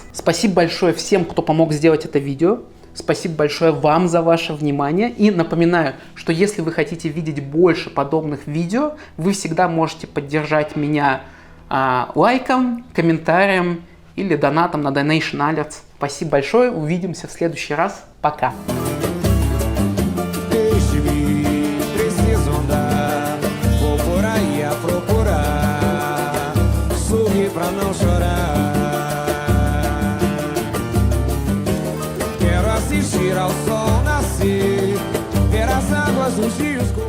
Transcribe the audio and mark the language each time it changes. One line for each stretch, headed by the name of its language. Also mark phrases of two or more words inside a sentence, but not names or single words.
Russian: Спасибо большое всем, кто помог сделать это видео. Спасибо большое вам за ваше внимание. И напоминаю, что если вы хотите видеть больше подобных видео, вы всегда можете поддержать меня лайком, комментарием или донатом на Donation Alerts. Спасибо большое. Увидимся в следующий раз. Пока.
Portuguese: Pra não chorar, quero assistir ao sol nascer, ver as águas dos rios